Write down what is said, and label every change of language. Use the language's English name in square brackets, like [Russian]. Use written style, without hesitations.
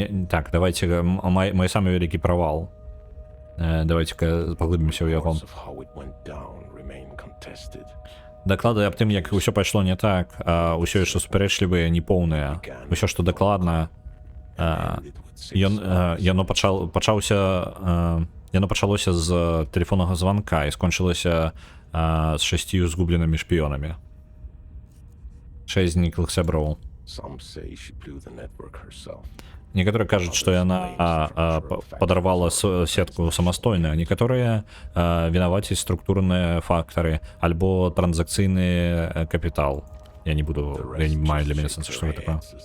[Russian] Так, давайте мой самый великий провал. [Belarusian] Давайте-ка поглыбимся ў яго. [English] Reports of how it went down remain contested. [Belarusian] Даклады аб тым, як ўсё пайшло не так, ўсё яшчэ супярэчлівыя, непоўныя. Усё, што дакладна, яно пачалося з тэлефоннага званка і скончылася з 6 згубленымі шпіёнамі. 6 зніклых сяброў. [English] Some say she blew the network herself. [Belarusian] Некаторыя кажуць, што яна падарвала сетку самастойна, некаторыя вінавацяць структурныя фактары альбо транзакцыйны капітал. Я не маю для мяне сэнсу, што гэта такое.